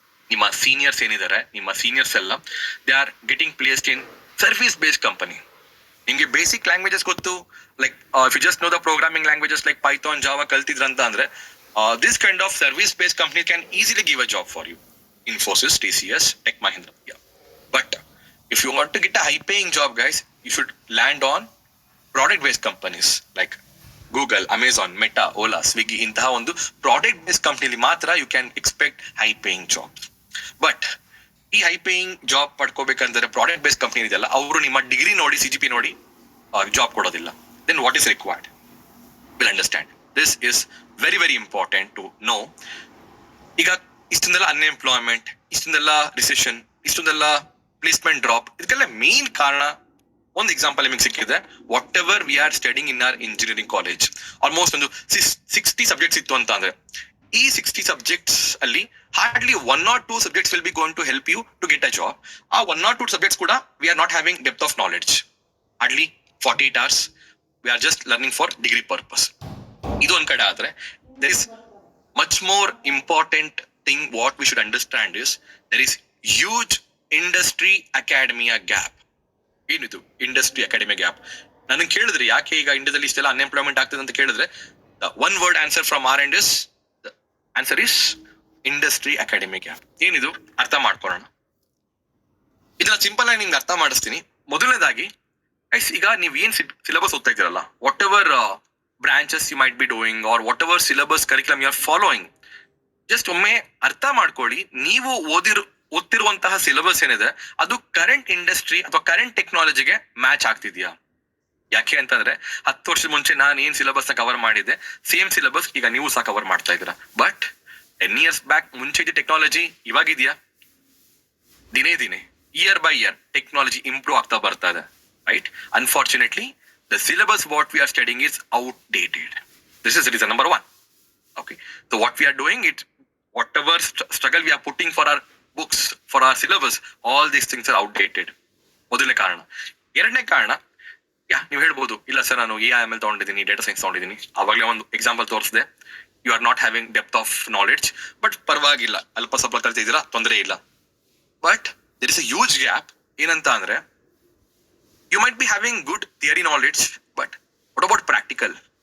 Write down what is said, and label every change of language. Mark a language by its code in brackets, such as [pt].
[kn] ನಿಮ್ಮ ಸೀನಿಯರ್ಸ್ ಏನಿದ್ದಾರೆ, ನಿಮ್ಮ ಸೀನಿಯರ್ಸ್ ಎಲ್ಲ [en] They are getting placed in service based company. [kn] ನಿಮ್ಗೆ ಬೇಸಿಕ್ ಲ್ಯಾಂಗ್ವೇಜಸ್ ಗೊತ್ತು, [en] like if you just know the programming languages like Python, Java [kn] ಕಲ್ತಿದ್ರ ಅಂತ ಅಂದ್ರೆ [en] This kind of service based company can easily give a job for you. Infosys, TCS, Tech Mahindra. Yeah. But if you want to get a high-paying job, guys, you should land on product-based companies like Google, Amazon, Meta, Ola, Swiggy. [kn] ಇಂತಹ ಒಂದು product-based ಕಂಪನಿಲಿ ಮಾತ್ರ [en] you can expect high-paying jobs. [kn] But ಈ high-paying job ಪಡ್ಕೋಬೇಕಂದ್ರೆ product-based company ಇದೆಯಲ್ಲ, ಅವರು ನಿಮ್ಮ degree ನೋಡಿ, CGP ನೋಡಿ job ಕೊಡೋದಿಲ್ಲ. [en] Then what is required? We'll understand. This is very, very important to know. [kn] ಈಗ ಇಷ್ಟೊಂದೆಲ್ಲ ಅನ್ಎಂಪ್ಲಾಯ್ಮೆಂಟ್, ಇಷ್ಟೊಂದೆಲ್ಲ ರಿಸೆಷನ್, ಇಷ್ಟೊಂದೆಲ್ಲ ಪ್ಲೇಸ್ಮೆಂಟ್ ಡ್ರಾಪ್, ಇದಕ್ಕೆಲ್ಲ ಮೇನ್ ಕಾರಣ ಒಂದು ಎಕ್ಸಾಂಪಲ್ ನಿಮಗೆ ಸಿಕ್ಕಿದೆ. [en] whatever we are studying in our engineering college, almost [kn] ಒಂದು 60 ಸಬ್ಜೆಕ್ಟ್ಸ್ ಇತ್ತು ಅಂತ ಅಂದ್ರೆ, ಈ 60 ಸಬ್ಜೆಕ್ಟ್ಸ್ ಅಲ್ಲಿ [en] Hardly 1 or 2 subjects will be going to help you to get a job. ಆ 1 or 2 subjects ಕೂಡ we are not having depth of knowledge. Hardly 48 hours we are just learning for degree purpose. [kn] ಇದು ಒಂದ್ ಕಡೆ ಆದ್ರೆ, [en] There is much more important thing what we should understand is there is huge industry academia gap. [kn] ಏನಿದು industry academy gap? ನನಗೆ ಕೇಳಿದ್ರೆ ಯಾಕೆ ಈಗ ಇಂಡಿಯಾದಲ್ಲಿ ಇಷ್ಟೆಲ್ಲ ಅನ್ಎಂಪ್ಲಾಯ್ಮೆಂಟ್ ಆಗ್ತದೆ ಅಂತ ಕೇಳಿದ್ರೆ, [en] the one word answer from our end is, the answer is industry academy gap. [kn] ಏನಿದು ಅರ್ಥ ಮಾಡ್ಕೊಳ್ಳೋಣ. ಇದನ್ನ ಸಿಂಪಲ್ ಆಗಿ ನಿಮ್ಗೆ ಅರ್ಥ ಮಾಡಿಸ್ತೀನಿ. ಮೊದಲನೇದಾಗಿ ಗೈಸ್, ಈಗ ನೀವು ಏನ್ ಸಿಲೆಬಸ್ ಓದ್ತಾ ಇದ್ದೀರಲ್ಲ, [en] whatever branches you might be doing or whatever syllabus curriculum you are following, [kn] just ಒಮ್ಮೆ ಅರ್ಥ ಮಾಡ್ಕೊಳ್ಳಿ, ನೀವು ಓದ್ತಿರುವಂತಹ ಸಿಲೆಬಸ್ ಏನಿದೆ ಅದು ಕರೆಂಟ್ ಇಂಡಸ್ಟ್ರಿ ಅಥವಾ ಕರೆಂಟ್ ಟೆಕ್ನಾಲಜಿಗೆ ಮ್ಯಾಚ್ ಆಗ್ತಿದ್ಯಾ? ಯಾಕೆ ಅಂತಂದ್ರೆ 10 ವರ್ಷದ ಮುಂಚೆ ನಾನು ಏನ್ ಸಿಲೆಬಸ್ ನ ಕವರ್ ಮಾಡಿದ್ದೆ, ಸೇಮ್ ಸಿಲೆಬಸ್ ಈಗ ನೀವು ಸಹ ಕವರ್ ಮಾಡ್ತಾ ಇದ್ದೀರಾ. ಬಟ್ 10 years ಬ್ಯಾಕ್ ಮುಂಚೆ ಇದ್ದ ಟೆಕ್ನಾಲಜಿ ಇವಾಗಿದೆಯಾ? ದಿನೇ year by year technology improve ಆಗ್ತಾ ಬರ್ತಾ ಇದೆ, right? [en] Unfortunately the syllabus what we are studying is outdated. This is reason number 1. Okay, so what we are doing, it whatever struggle we are putting for our books, for our syllabus, all these things are outdated. [kn] ಮೊದಲನೇ ಕಾರಣ. ಎರಡನೇ ಕಾರಣ, ನೀವು ಹೇಳ್ಬೋದು, ಇಲ್ಲ sir ನಾನು AIML ತಗೊಂಡಿದ್ದೀನಿ, data science ತಗೊಂಡಿದ್ದೀನಿ, ಅವಾಗಲೇ ಒಂದು ಎಕ್ಸಾಂಪಲ್ ತೋರಿಸಿದೆ, [en] You are not having depth of knowledge. [kn] But ಪರವಾಗಿಲ್ಲ, ಅಲ್ಪ ಸ್ವಲ್ಪ ಕಲ್ತಿದ್ದೀರಾ, ತೊಂದರೆ ಇಲ್ಲ. [en] But there is a huge gap. [kn] ಏನಂತ ಅಂದ್ರೆ, [en] You might be having good theory knowledge, but what about practical?